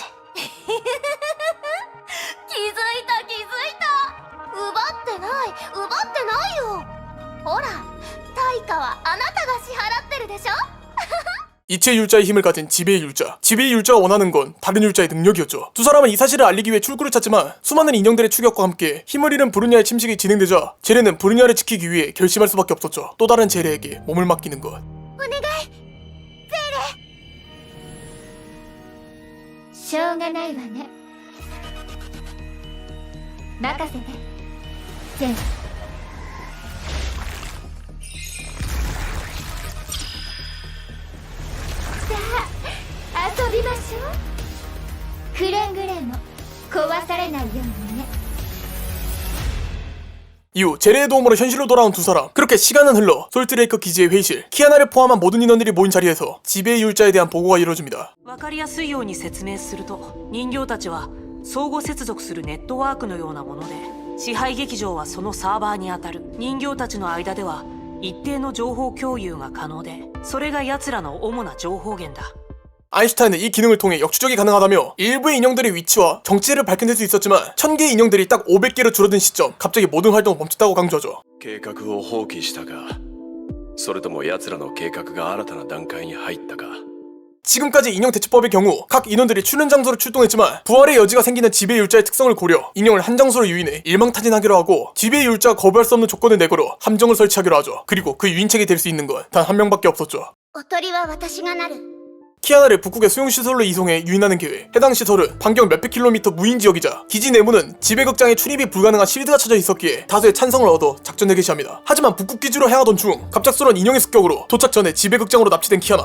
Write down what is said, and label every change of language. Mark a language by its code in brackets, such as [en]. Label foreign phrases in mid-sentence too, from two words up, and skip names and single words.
[ja] 気づいた気づいた。奪ってないよ。ほら、対価はあなたが支払ってるでしょ。 [ko] 이체 율자의 힘을 가진 지배의 율자. 지배의 율자가 원하는 건 다른 율자의 능력이었죠. 두 사람은 이 사실을 알리기 위해 출구를 찾지만 수많은 인형들의 추격과 함께 힘을 잃은 브루냐의 침식이 진행되자 제레는 브루냐를 지키기 위해 결심할 수밖에 없었죠. 또 다른 제레에게 몸을 맡기는 것. [ja] お願い、ゼレ。しょうがないわね。任せて、ゼレ。さあ、遊びましょう。くれんぐれも壊されないようにね。 [ko] 이후 제레의 도움으로 현실로 돌아온 두 사람. 그렇게 시간은 흘러 솔트레이크 기지의 회의실, 키아나를 포함한 모든 인원들이 모인 자리에서 지배의 율자에 대한 보고가 이루어집니다. [ja] わかりやすいように説明すると、人形たちは相互接続するネットワークのようなもので、 支配劇場はそのサーバーにあたる。人形たちの間では一定の情報共有が可能で、それが奴らの主な情報源だ。 [ko] 아인슈타인은 이 기능을 통해 역추적이 가능하다며 일부의 인형들의 위치와 정체를 밝혀낼 수 있었지만 1000개의 인형들이 딱 500개로 줄어든 시점 갑자기 모든 활동을 멈췄다고 강조하죠. [ja] 計画を放棄したか、それとも奴らの計画が新たな段階に入ったか。 [ko] 지금까지 인형 대처법의 경우 각 인원들이 출연 장소로 출동했지만 부활의 여지가 생기는 지배율자의 특성을 고려 인형을 한 장소로 유인해 일망타진하기로 하고 지배율자가 거부할 수 없는 조건을 내걸어 함정을 설치하기로 하죠. 그리고 그 유인책이 될 수 있는 건 단 한 명밖에 없었죠. [ja] おとりは私がなる。 [ko] 키아나를 북극의 수용시설로 이송해 유인하는 계획. 해당 시설은 반경 몇백 킬로미터 무인 지역이자 기지 내부는 지배극장에 출입이 불가능한 실드가 쳐져 있었기에 다수의 찬성을 얻어 작전을 개시합니다. 하지만 북극 기지로 향하던 중 갑작스러운 인형의 습격으로 도착 전에 지배극장으로 납치된 키아나.